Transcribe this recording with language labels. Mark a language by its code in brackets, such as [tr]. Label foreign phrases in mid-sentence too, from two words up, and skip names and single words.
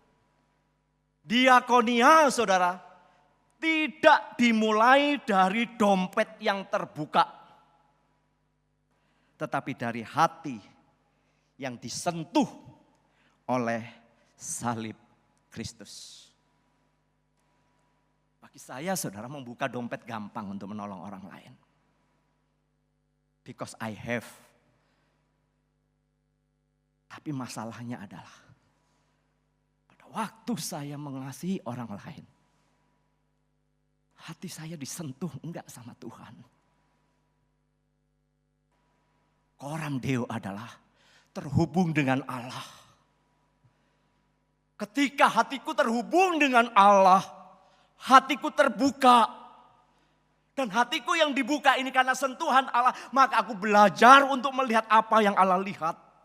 [id] Diakonia saudara, tidak dimulai dari dompet yang terbuka. Tetapi dari hati yang disentuh oleh salib Kristus. Bagi saya saudara, membuka dompet gampang untuk menolong orang lain. [en] Because I have. [id] Tapi masalahnya adalah pada waktu saya mengasihi orang lain, hati saya disentuh enggak sama Tuhan. [la] Coram deo [id] adalah terhubung dengan Allah. Ketika hatiku terhubung dengan Allah, hatiku terbuka. Dan hatiku yang dibuka ini karena sentuhan Allah, maka aku belajar untuk melihat apa yang Allah lihat.